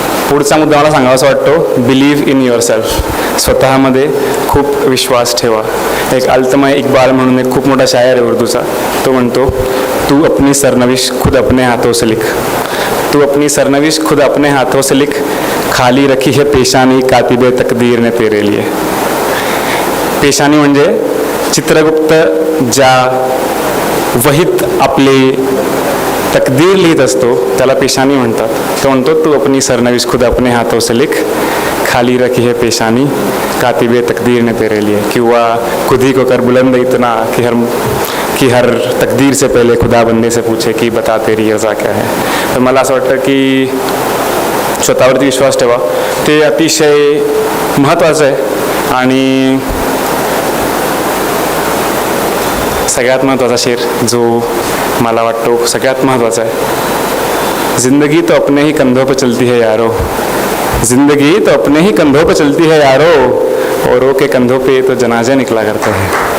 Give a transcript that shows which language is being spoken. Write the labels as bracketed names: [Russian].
[Marathi] पुढचा मुद्दा मला सांगावा असं वाटतो, [English] Believe in yourself. [Marathi] स्वतःमध्ये खूप विश्वास ठेवा. एक अल्तमा इक्बाल म्हणून एक खूप मोठा शायर आहे उर्दूचा, तो म्हणतो [Hindi] तू अपनी सरनविश खुद अपने हाथों से लिख. तू अपनी सरनविश खुद अपने हाथों से लिख, खाली रखी है पेशानी कातिबे तकदीर ने तेरे लिए. [Marathi] पेशानी म्हणजे चित्रगुप्त ज्या वहीत आपले तकदीर लिहित असतो त्याला पेशानी म्हणतात. तो म्हणतो [Hindi] तू अपनी सरनविश खुद अपने हाथों से लिख, खाली रखी है पेशानी कातिबे तकदीर ने तेरे लिए. किंवा खुद ही को कर बुलंद इतना कि हर तकदीर से पहले खुदा बंदे से पूछे कि बता तेरी रजा क्या है. [Marathi] तर मला असं वाटतं की स्वतःवरती विश्वास ठेवा, ते अतिशय महत्त्वाचं आहे. आणि सगळ्यात महत्त्वाचा शेर जो मला वाटतो सगळ्यात महत्त्वाचा आहे, [Hindi] जिंदगी तो अपने ही कंधों पे चलती है यारो, जिंदगी तो अपने ही कंधों पे चलती है यारो, औरों के कंधों पे तो जनाजे निकला करते हैं.